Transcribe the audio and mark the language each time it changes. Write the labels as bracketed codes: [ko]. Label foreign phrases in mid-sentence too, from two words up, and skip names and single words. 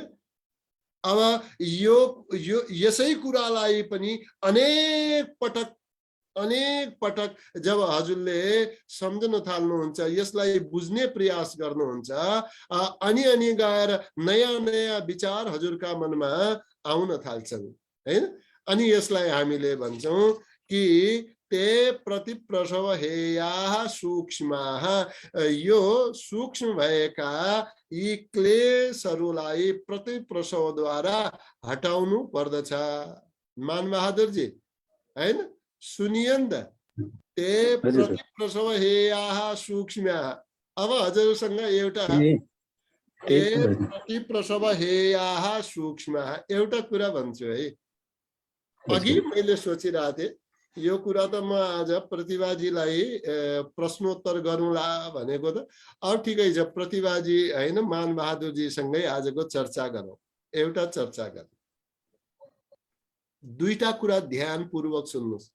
[ne] अब यो यसै कुरालाई पनि अनेक पटक जब हजुरले सम्झन थाल्नुहुन्छ, यसलाई बुझ्ने प्रयास गर्नुहुन्छ, अनि गएर नयाँ नयाँ विचार हजुरका मनमा आउन थाल्छन् हैन। अनि यसलाई हामीले भन्छौं कि [sa] ते प्रतिप्रसव हेयाः सूक्ष्माः, [ne] यो सूक्ष्म भएका यी क्लेशहरूलाई प्रतिप्रसवद्वारा हटाउनु पर्दछ। मानबहादुर जी हैन, सुनिए नि त, [sa] ते प्रतिप्रसव हेयाः सूक्ष्माः। [ne] अब हजुरसँग एउटा [sa] ते प्रतिप्रसव हेयाः सूक्ष्माः [ne] एउटा कुरा भन्छु है। अघि मैले सोचिरहेको थिएँ यो कुरा त म आज प्रतिभाजीलाई प्रश्नोत्तर गरौँला भनेको त। अब ठिकै छ, प्रतिभाजी हैन मानबहादुरजीसँगै आजको चर्चा गरौँ। एउटा चर्चा गरौँ, दुईटा कुरा ध्यानपूर्वक सुन्नुहोस्।